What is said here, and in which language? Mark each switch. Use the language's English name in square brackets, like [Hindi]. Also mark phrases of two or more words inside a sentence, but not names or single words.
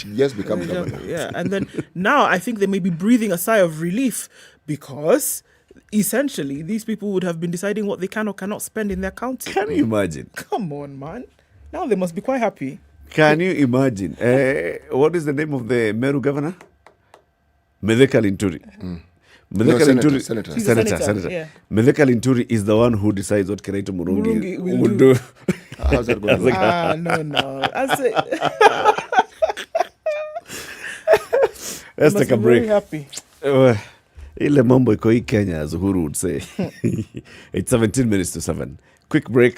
[English] Yes, become governor. Yeah, and then now I think they may be breathing a sigh of relief because essentially these people would have been deciding what they can or cannot spend in their county. Can you imagine? Come on, man. Now they must be quite happy. Can you imagine? What is the name of the Meru governor? Medeka Linturi. Senator. Yeah. Medeka Linturi is the one who decides what Kiraito Murungi would do. How's that going? No. Let's take a break. Very happy. [Swahili] Ile mambo iko hii Kenya, [English] as Uhuru would say. It's 17 minutes to 7. Quick break.